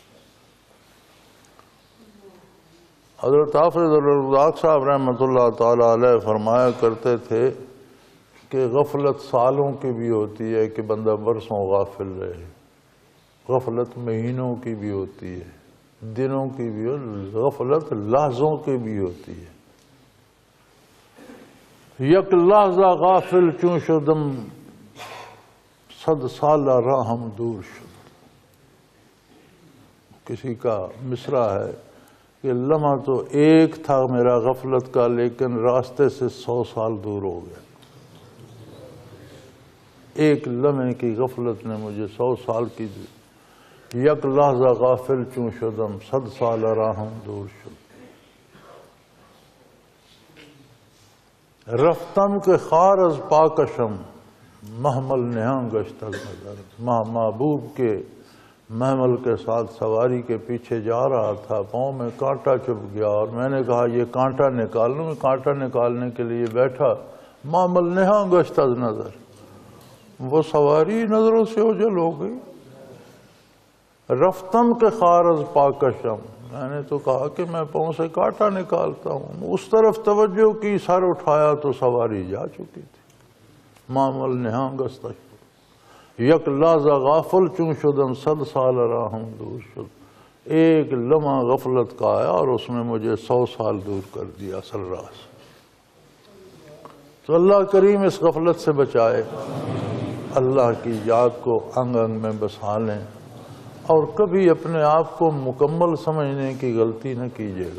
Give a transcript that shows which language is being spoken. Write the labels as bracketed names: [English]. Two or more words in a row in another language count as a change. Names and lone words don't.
[Urdu] حضرت حافظ الرزاق صاحب رحمۃ اللہ تعالی علیہ فرمایا کرتے تھے کہ غفلت سالوں کی بھی ہوتی ہے کہ بندہ برسوں غافل رہے، غفلت مہینوں کی بھی ہوتی ہے، دنوں کی بھی، غفلت لحظوں کی بھی ہوتی ہے. [Persian] یک لحظہ غافل چون شدم 100 سالہ راہم دور شد. [Urdu] کسی کا مصرع ہے کہ لمحہ تو ایک تھا میرا غفلت کا، لیکن راستے سے 100 سال دور ہو گیا. ایک لمحے کی غفلت نے مجھے 100 سال کی دی. [Persian] یک لحظہ غافل چون شدم 100 سالہ راہم دور شد. رفتم کے خار از پاکشم محمل نہاں گشت از نظر. [Urdu] محبوب کے محمل کے ساتھ سواری کے پیچھے جا رہا تھا، پاؤں میں کانٹا چبھ گیا اور میں نے کہا یہ کانٹا نکال لوں. کانٹا نکالنے کے لیے بیٹھا، [Persian] محمل نہاں گشت از نظر، [Urdu] وہ سواری نظروں سے اوجھل ہو گئی. [Persian] رفتم کے خار از پاکشم، [Urdu] میں نے تو کہا کہ میں پاؤں سے کانٹا نکالتا ہوں. اس طرف توجہ کی، سر اٹھایا تو سواری جا چکی تھی. [Persian] معمل نہاں گشت یک لحظہ غافل چون شدم 100 سال راہم دور شد. [Urdu] ایک لمحہ غفلت کا آیا اور اس نے مجھے 100 سال دور کر دیا اصل راہ سے. تو اللہ کریم اس غفلت سے بچائے. اللہ کی یاد کو انگ انگ میں بسا لیں اور کبھی اپنے آپ کو مکمل سمجھنے کی غلطی نہ کیجیے گا.